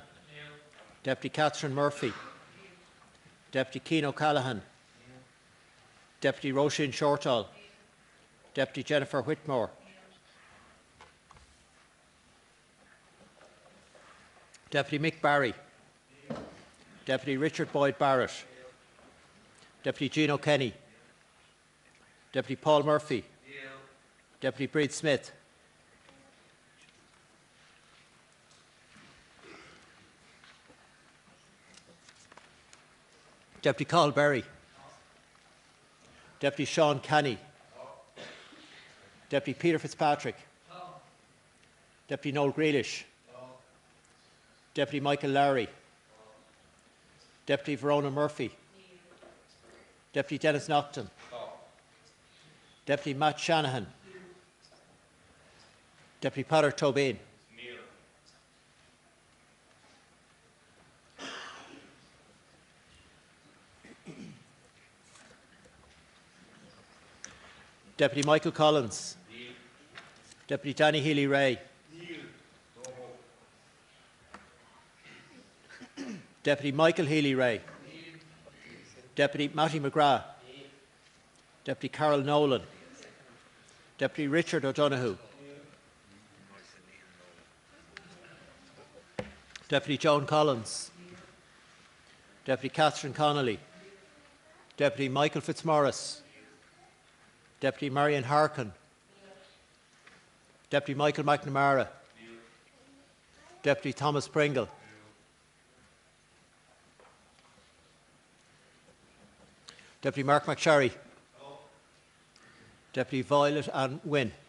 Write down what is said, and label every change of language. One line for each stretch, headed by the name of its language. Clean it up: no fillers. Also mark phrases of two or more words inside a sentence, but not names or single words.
English: Deputy Catherine Murphy. Deputy Keane O'Callaghan. Deputy Roisin Shortall. Deputy Jennifer Whitmore. Deputy Mick Barry. Deputy Richard Boyd Barrett. Deputy Gino Kenny. Deputy Paul Murphy. Deputy Breed Smith. Deputy Carl Berry. Deputy Sean Canny. Deputy Peter Fitzpatrick. Deputy Noel Grealish. Deputy Michael Lowry. Deputy Verona Murphy. Deputy Dennis Naughton. Deputy Matt Shanahan. Deputy Peadar Tobin. Deputy Michael Collins. Deputy Danny Healy-Rae. Deputy Michael Healy-Rae. Deputy Matty McGrath. Deputy Carol Nolan. Deputy Richard O'Donoghue. Deputy Joan Collins. Deputy Catherine Connolly. Deputy Michael Fitzmaurice. Deputy Marion Harkin. Deputy Michael McNamara. Deputy Thomas Pringle. Deputy Mark McSherry. Deputy Violet Ann Wynne.